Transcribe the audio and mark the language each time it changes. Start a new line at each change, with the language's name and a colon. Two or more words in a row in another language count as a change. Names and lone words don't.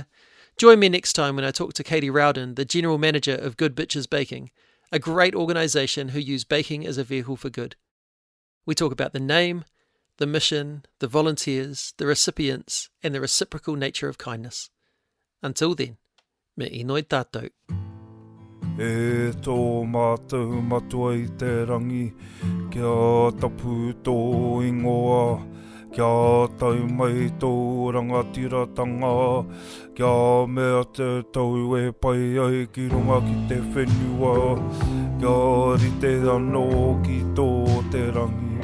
English: Join me next time when I talk to Katie Rowden, the General Manager of Good Bitches Baking, a great organisation who use baking as a vehicle for good. We talk about the name, the mission, the volunteers, the recipients, and the reciprocal nature of kindness. Until then,
Māori: me inoi tātou. E tō mātou matua I te rangi, kia tapu tō ingoa, kia tau mai tō rangatiratanga, kia mea te tau e pai ai ki runga ki te whenua, kia rite anō ki tō te rangi.